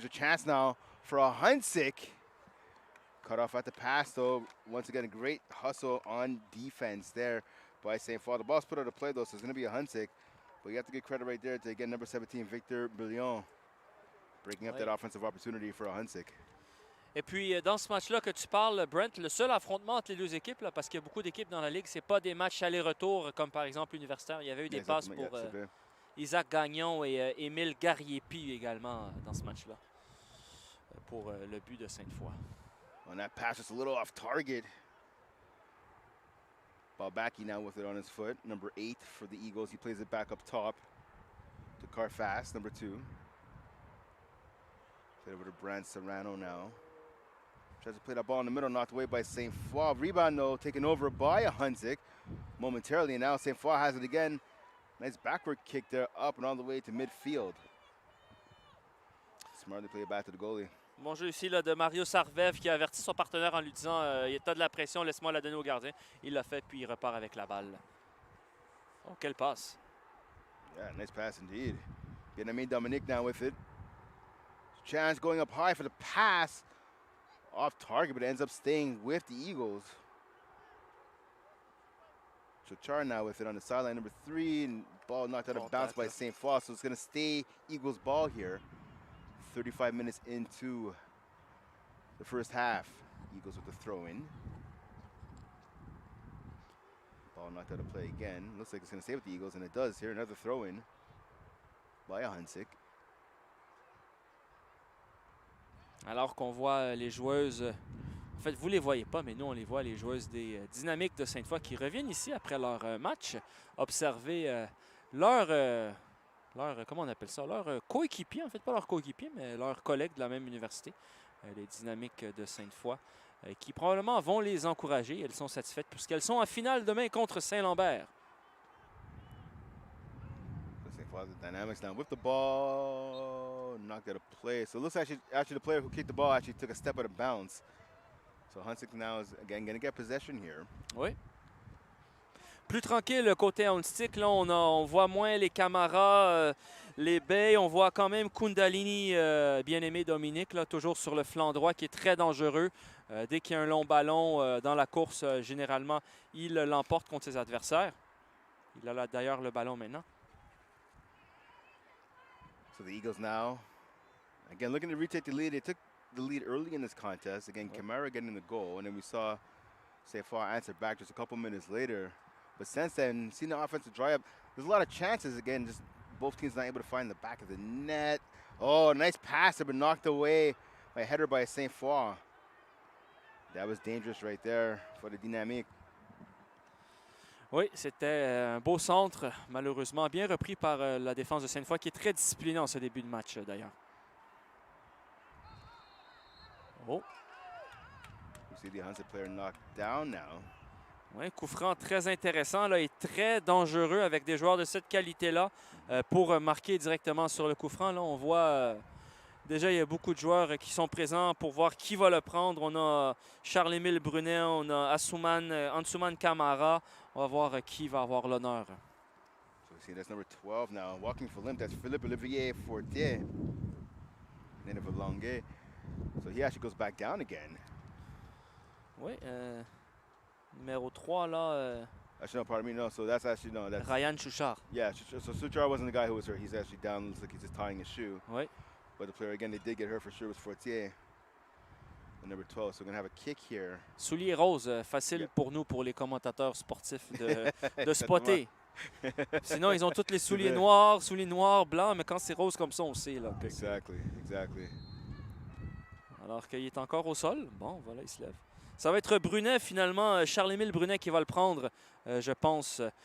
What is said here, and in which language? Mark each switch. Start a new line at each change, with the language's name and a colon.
English: Here's a chance now for Ahuntsic. Cut off at the pass, though. Once again, a great hustle on defense there by Sainte Foy. The ball's put out of play, though, so it's going to be Ahuntsic. But you have to give credit right there to, again, number 17, Victor Brillion, breaking up that offensive opportunity for Ahuntsic.
French: Et puis, dans ce match-là que tu parles, Brent, le seul affrontement entre les deux équipes, là, parce qu'il y a beaucoup d'équipes dans la Ligue, c'est pas des matchs aller-retour comme, par exemple, universitaire. Il y avait eu des passes pour Isaac Gagnon et Émile Gariepi également dans ce match-là pour le but de Sainte Foy.
English: On that pass, just a little off target. Balbaki now with it on his foot. Number 8 for the Eagles. He plays it back up top to Carfast, number 2. Played over to Brand Serrano now. Tries to play that ball in the middle, knocked away by Sainte Foy. Rebound, though, taken over by Ahuntsic momentarily. And now Sainte Foy has it again. Nice backward kick there, up and all the way to midfield. Smartly play it back to the goalie.
French: Bon jeu ici là, de Mario Sarvev qui a averti son partenaire en lui disant il y a de la pression, laisse-moi la donner au gardien. Il l'a fait, puis il repart avec la balle. Oh, quelle passe.
English: Yeah, nice pass indeed. Vietnamese Dominique now with it. Chance going up high for the pass. Off target, but it ends up staying with the Eagles. Chachar now with it on the sideline, number 3, and ball knocked out of bounds by Sainte Foy, so it's going to stay Eagles ball here. 35 minutes into the first half. Eagles with the throw-in. Ball knocked out of play again. Looks like it's going to stay with the Eagles, and it does here. Another throw-in by Ahuntsic.
French: Alors qu'on voit les joueuses, en fait, vous ne les voyez pas, mais nous, on les voit, les joueuses des Dynamiques de Sainte Foy qui reviennent ici après leur match, observer comment on appelle ça, leur coéquipier, en fait, pas leur coéquipier, mais leurs collègues de la même université, les Dynamiques de Sainte Foy, qui probablement vont les encourager. Elles sont satisfaites puisqu'elles sont en finale demain contre Saint-Lambert.
English: Sainte Foy, the Dynamics now with the ball, knocked out of play. So it looks like actually the player who kicked the ball actually took a step out of bounds. So Ahuntsic now is again going to get possession here.
French: Oui. Plus tranquille côté Ahuntsic, là on voit moins les Camara, les Bay, on voit quand même Kundalini, bien-aimé Dominique, là, toujours sur le flanc droit qui est très dangereux. Dès qu'il y a un long ballon dans la course, généralement, il l'emporte contre ses adversaires. Il a là d'ailleurs le ballon maintenant.
English: So the Eagles now, again, looking to retake the lead. They took the lead early in this contest. Again, Camara getting the goal, and then we saw Sainte Foy answer back just a couple minutes later. But since then, seeing the offensive dry up, there's a lot of chances. Again, just both teams not able to find the back of the net. Oh, nice pass, but knocked away by a header by Sainte Foy. That was dangerous right there for the dynamique.
French: Oui, c'était un beau centre, malheureusement bien repris par la défense de Sainte-Foy, qui est très disciplinée en ce début de match d'ailleurs. Oh.
English: You see the Ahuntsic player knocked down now.
French: Oui, coup franc très intéressant là, et très dangereux avec des joueurs de cette qualité-là pour marquer directement sur le coup franc. Là, on voit déjà, il y a beaucoup de joueurs qui sont présents pour voir qui va le prendre. On a Charles-Émile Brunet, on a Ahuntsic Camara. On va voir qui va avoir l'honneur.
English: So we see that's number 12 now. Walking for limp, that's Philippe Olivier Fortier. Native of Longueuil. So he actually goes back down again.
French: Oui, numéro 3 là.
English: Actually, no, pardon me, no. So that's actually, no, that's... Ryan Chouchard. Yeah, so Suchar wasn't the guy who was hurt. He's actually down, looks like he's just tying his shoe.
French: Oui.
English: But the player, again, they did get hurt for sure, was Fortier. The number 12, so we're going to have a kick here.
French: Souliers roses, facile pour nous, pour les commentateurs sportifs, de spotter. Sinon, ils ont tous les souliers noirs, blancs, mais quand c'est rose comme ça, on sait. Là,
English: Exactly.
French: Alors qu'il est encore au sol. Bon, voilà, il se lève. Ça va être Brunet, finalement, Charles-Émile Brunet qui va le prendre, je pense.